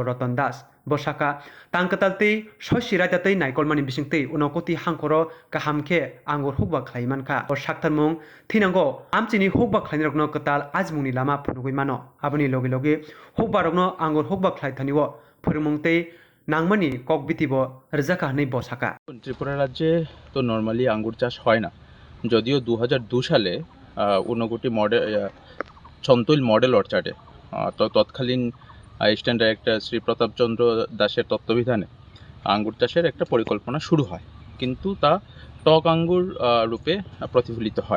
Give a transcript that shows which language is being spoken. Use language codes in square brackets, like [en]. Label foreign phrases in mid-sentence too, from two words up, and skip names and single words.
[trp] Ratan Das bosaka tangkatalti shoshi ratatei naikol mani bisingtei unokoti hankoro kahamke angor hukba khlaimanka o shaktharmung thinango amchini hukba khlainirokno katal ajmungni lama phunugui mano aboni logi logi hukba rokno angor hukba khlaithaniwo phurumungtei নাংমানি কক বিতিব রেজাকা নেই বসাকা [bn] ত্রিপুরা রাজ্যে তো নর্মালি আঙ্গুর চাষ হয় না, যদিও 2002 সালে ঊনকোটি মডেল ছন্তৈল [en] model orchardএ [bn] তো তৎকালীন [en] assistant director [bn] শ্রী প্রতাপচন্দ্র দাসের তত্ত্বাবধানে আঙ্গুর চাষের একটা পরিকল্পনা শুরু হয়, কিন্তু তা টক আঙ্গুর রূপে প্রতিফলিত হয়।